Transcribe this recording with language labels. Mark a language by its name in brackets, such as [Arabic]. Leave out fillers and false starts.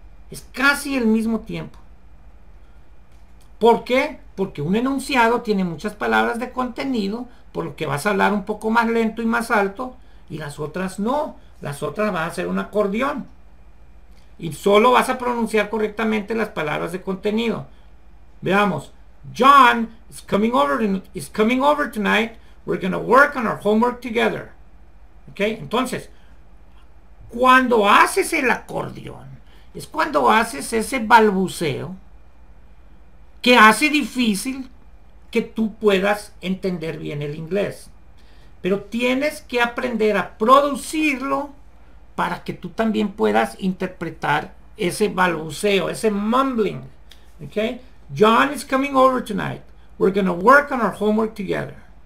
[Spanish] Es casi el mismo tiempo. ¿Por qué? Porque un enunciado tiene muchas palabras de contenido, por lo que vas a hablar un poco más lento y más alto, y las otras no. Las otras van a ser un acordeón. Y solo vas a pronunciar correctamente las palabras de contenido. Veamos. [English] John is coming over tonight. We're going to work on our homework together. [Spanish] ¿Ok? Entonces, cuando haces el acordeón, es cuando haces ese balbuceo que hace difícil que tú puedas entender bien el inglés. Pero tienes que aprender a producirlo para que tú también puedas interpretar ese balbuceo, ese mumbling. ¿Ok? [English] John is coming over tonight. We're going to work on our homework together.